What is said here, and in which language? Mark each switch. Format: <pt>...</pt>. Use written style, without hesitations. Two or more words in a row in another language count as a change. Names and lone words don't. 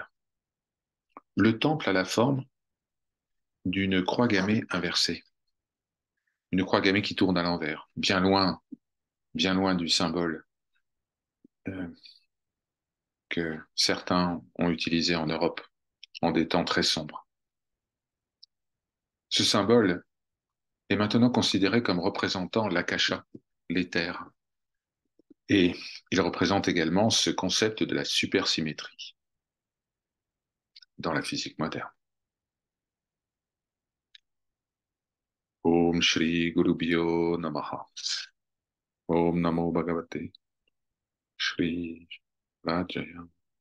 <fr>Le temple a la forme d'une croix gammée inversée, une croix gammée qui tourne à l'envers, bien loin du symbole euh, que certains ont utilisé en Europe en des temps très sombres. Ce symbole est maintenant considéré comme représentant l'akasha, l'éther, et il représente également ce concept de la supersymétrie dans la physique moderne.</fr> <sa>ॐ श्री गुरुभ्यो नमः. ॐ नमो भगवते श्री वज्रयान.</sa>